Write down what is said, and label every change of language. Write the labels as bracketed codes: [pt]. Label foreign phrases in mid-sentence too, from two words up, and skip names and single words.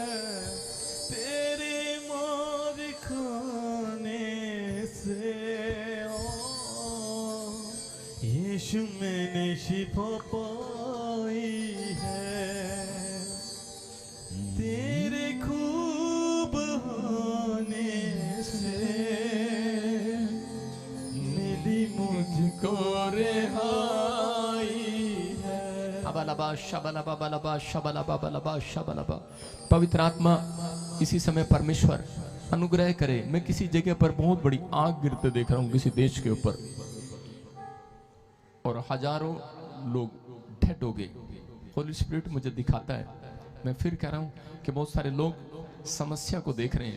[hi] तेरे मार खाने से यीशु मैंने शिफा पाई है। तेरे खूब होने से मिली मुझको रेहाई। अबलबा शबलबा बलबा शबलबा बलबा शबलबा। पवित्र आत्मा इसी समय परमेश्वर अनुग्रह करे। मैं किसी जगह पर बहुत बड़ी आग गिरते देख रहा हूं, किसी देश के ऊपर, और हजारों लोग डेड हो गए। [en] Holy Spirit [hi] मुझे दिखाता है। मैं फिर कह रहा हूं कि बहुत सारे लोग समस्या को देख रहे हैं।